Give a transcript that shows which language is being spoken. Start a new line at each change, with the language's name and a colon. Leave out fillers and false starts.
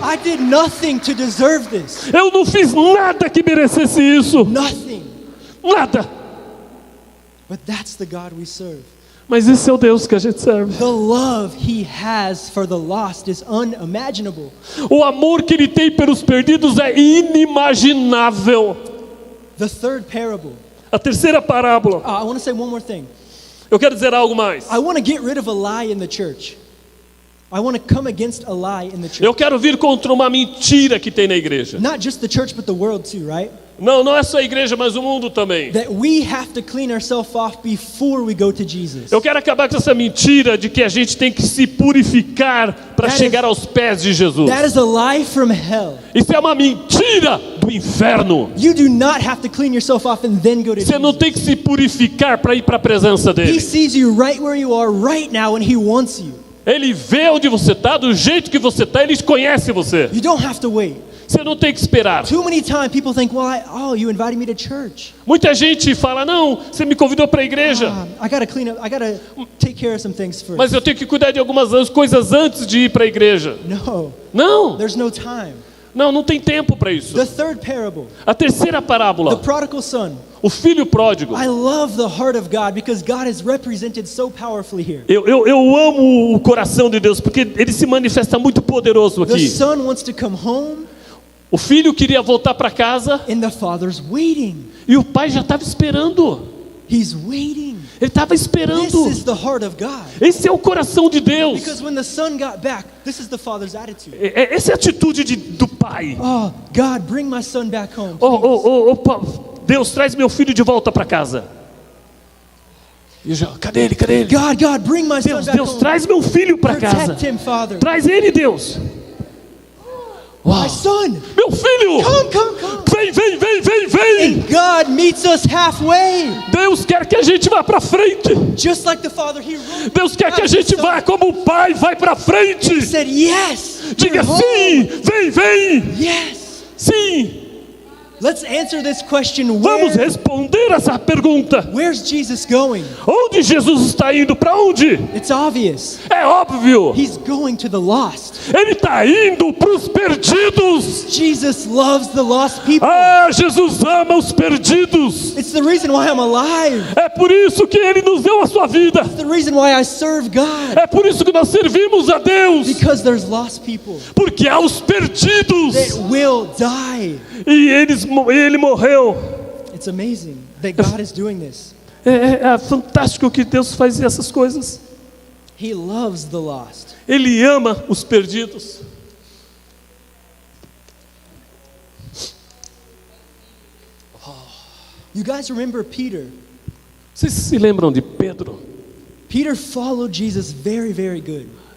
English: I did nothing to deserve this.
Portuguese: Eu não fiz nada que merecesse isso.
English: Nothing.
Portuguese: Nada.
English: But that's the God we serve.
Portuguese: Mas esse é o Deus que a gente serve.
English: The love he has for the lost is unimaginable.
Portuguese: O amor que Ele tem pelos perdidos é inimaginável.
English: The third parable.
Portuguese: A terceira parábola.
English: I want to say one more thing.
Portuguese: Eu quero dizer algo mais.
English: I want to get rid of a lie in the church. I want to come against a lie in the church.
Portuguese: Eu quero vir contra uma mentira que tem na igreja.
English: Not just the church, but the world too, right?
Portuguese: Não é só a igreja, mas o mundo também.
English: That we have to clean ourselves off before we go to Jesus.
Portuguese: Eu quero acabar com essa mentira de que a gente tem que se purificar para chegar aos pés de Jesus.
English: That is a lie from hell.
Portuguese: Isso é uma mentira do inferno.
English: You do not have to clean yourself off and then go to
Portuguese: Você não
English: Jesus.
Portuguese: tem que se purificar para ir para a presença
English: He
Portuguese: dele.
English: sees you right where you are right now and he wants you.
Portuguese: Ele vê onde você está, do jeito que você está, ele conhece você.
English: You don't have to wait.
Portuguese: Você não tem que esperar.
English: Too many times people think, well, you invited me to church.
Portuguese: Muita gente fala: não, você me convidou para a igreja,
English: I got to clean up. I got to take care of some things first.
Portuguese: mas eu tenho que cuidar de algumas coisas antes de ir para a igreja.
English: No,
Portuguese: Não,
English: there's no time.
Portuguese: não tem tempo para isso.
English: The third parable,
Portuguese: A terceira
English: the
Portuguese: parábola,
English: prodigal son.
Portuguese: o filho pródigo.
English: I love the heart of God because God is represented so powerfully here.
Portuguese: Eu amo o coração de Deus porque ele se manifesta muito poderoso
English: The
Portuguese: aqui.
English: son wants to come home
Portuguese: O filho queria voltar para casa
English: and the father's waiting.
Portuguese: e o pai já estava esperando.
English: He's waiting.
Portuguese: Ele estava
English: This
Portuguese: esperando.
English: is the heart of God.
Portuguese: Esse é o coração de Deus.
English: Because when the son got back, this is the father's attitude.
Portuguese: Essa é a atitude do pai.
English: Oh, God, bring my son back home.
Portuguese: Deus, traz meu filho de volta para casa. E cadê ele? Cadê ele?
English: God, bring my son back
Portuguese: Deus,
English: home.
Portuguese: traz meu filho para casa.
English: Protect him, Father.
Portuguese: Traz ele, Deus.
English: My son,
Portuguese: Meu filho,
English: come.
Portuguese: vem, vem, vem, vem, vem.
English: And God meets us halfway.
Portuguese: Deus quer que a gente vá para frente.
English: Just like the Father, He wrote.
Portuguese: Deus quer que a gente vá como o Pai vai para frente.
English: He said, yes.
Portuguese: Diga
English: you're
Portuguese: sim,
English: home.
Portuguese: vem, vem.
English: Yes.
Portuguese: Sim.
English: Let's answer this question.
Portuguese: Vamos responder essa pergunta.
English: Where's Jesus going?
Portuguese: Onde Jesus está indo? Para onde?
English: It's obvious.
Portuguese: É óbvio.
English: He's going to the lost.
Portuguese: Ele está indo para os perdidos.
English: Jesus loves the lost people.
Portuguese: Ah, Jesus ama os perdidos.
English: It's the reason why I'm alive.
Portuguese: É por isso que Ele nos deu a sua vida.
English: It's the reason why I serve God.
Portuguese: É por isso que nós servimos a Deus.
English: Because there's lost people
Portuguese: Porque há os perdidos.
English: that will die.
Portuguese: E ele morreu.
English: It's amazing that God is doing this.
Portuguese: É fantástico que Deus faz essas coisas.
English: He loves the lost.
Portuguese: Ele ama os perdidos.
English: You guys remember Peter?
Portuguese: Vocês se lembram de Pedro?
English: Peter followed Jesus very, very good.